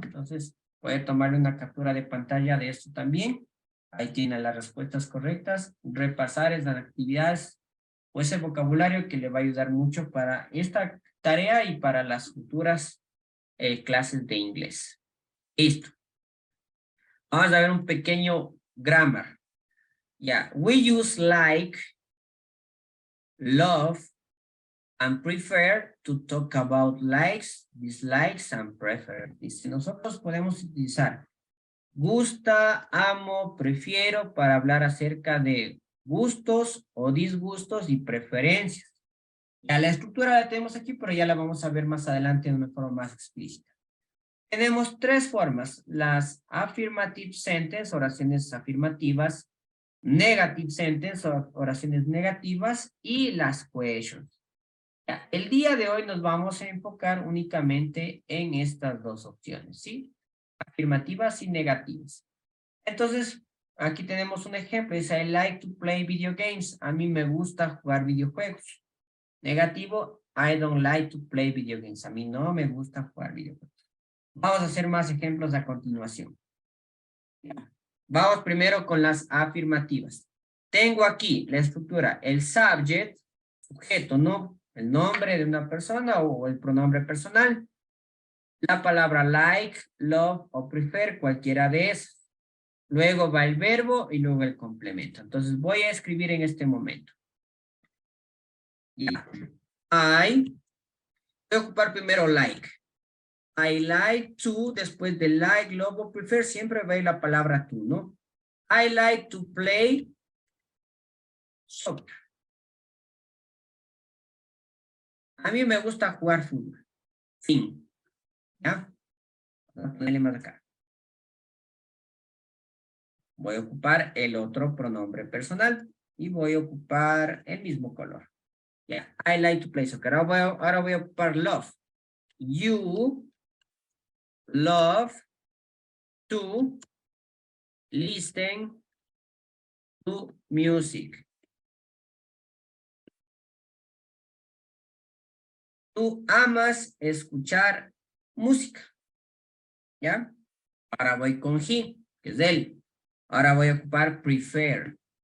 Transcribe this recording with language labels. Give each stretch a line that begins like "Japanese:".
Spanish: Entonces, puede tomar una captura de pantalla de esto también. Ahí tiene las respuestas correctas. Repasar esas actividades o ese vocabulario que le va a ayudar mucho para esta tarea y para las futuras clases de inglés. Listo. Vamos a ver un pequeño grammar.
English: Ya, we use like, love, and prefer to talk about likes, dislikes, and prefer.
Spanish: Dice, nosotros podemos utilizar gusta, amo, prefiero para hablar acerca de gustos o disgustos y preferencias. Ya la estructura la tenemos aquí, pero ya la vamos a ver más adelante de una forma más explícita. Tenemos tres formas, las
English: affirmative sentence,
Spanish: oraciones afirmativas,
English: negative sentence,
Spanish: oraciones negativas, y las questions. Ya, el día de hoy nos vamos a enfocar únicamente en estas dos opciones, ¿sí? Afirmativas y negativas. Entonces, aquí tenemos un ejemplo, dice,
English: I like to play video games.
Spanish: A mí me gusta jugar videojuegos. Negativo,
English: I don't like to play video games.
Spanish: A mí no me gusta jugar videojuegos. Vamos a hacer más ejemplos a continuación. Vamos primero con las afirmativas. Tengo aquí la estructura, el subject, sujeto, ¿no? El nombre de una persona o el pronombre personal. La palabra like, love o prefer, cualquiera de esos. Luego va el verbo y luego el complemento. Entonces voy a escribir en este momento. Voy a ocupar primero like.
English: I like to,
Spanish: después de like, love o prefer, siempre va a ir la palabra to, ¿no?
English: I like to play soccer.
Spanish: A mí me gusta jugar fútbol. Fin. ¿Ya? Vamos a ponerle más acá. Voy a ocupar el otro pronombre personal y voy a ocupar el mismo color.
English: Ya. I like to play soccer.
Spanish: Ahora voy a ocupar
English: love. You love to listen to music.
Spanish: Tú amas escuchar música. ¿Ya? Ahora voy con he, que es él. Ahora voy a ocupar prefer.